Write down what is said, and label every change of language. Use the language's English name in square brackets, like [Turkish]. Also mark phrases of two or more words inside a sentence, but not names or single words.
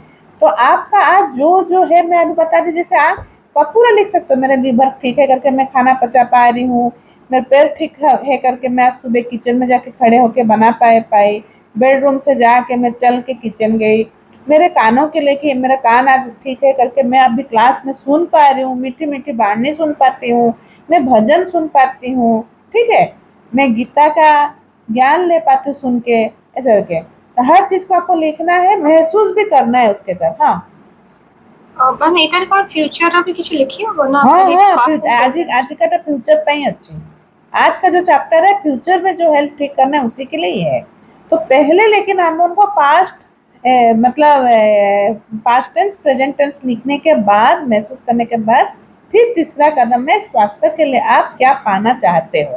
[Hindi] तो आपका आज जो है मैं अभी बता दी, जैसे आप पूरा लिख सकते हो, मेरे लीवर ठीक है करके मैं खाना पचा पा रही हूँ, मेरे पैर ठीक है करके मैं आज सुबह किचन में जाके खड़े होके बना पाई, बेडरूम से जाके मैं चल के किचन गई, मेरे कानों के लेके मेरा कान आज ठीक है करके मैं अभी क्लास में सुन पा रही हूँ, मीठी मीठी वाणी सुन पाती हूँ, मैं भजन सुन पाती हूँ, ठीक है, मैं गीता का ज्ञान ले पाती हूँ सुन के, ऐसे करके। तो हर चीज को आपको लिखना है, महसूस भी करना है उसके साथ। हाँ [Odia] ମ୍ୟାମ୍ ଏଇଟାରେ କ'ଣ ଫ୍ୟୁଚରର ବି କିଛି ଲେଖି ହବ ନା [Hindi] हाँ [Odia] ଖାଲି [Hindi] हाँ [English] past and [Hindi] आज [English] present? [Hindi] आज का फ्यूचर पे ही अच्छी, आज का जो चैप्टर है फ्यूचर में जो हेल्थ ठीक करना है उसी के लिए ही है। तो पहले लेकिन हम उनको पास्ट मतलब [English] past tense present tense [Hindi] लिखने के बाद, महसूस करने के बाद, फिर तीसरा कदम है स्वास्थ्य के लिए आप क्या पाना चाहते हो।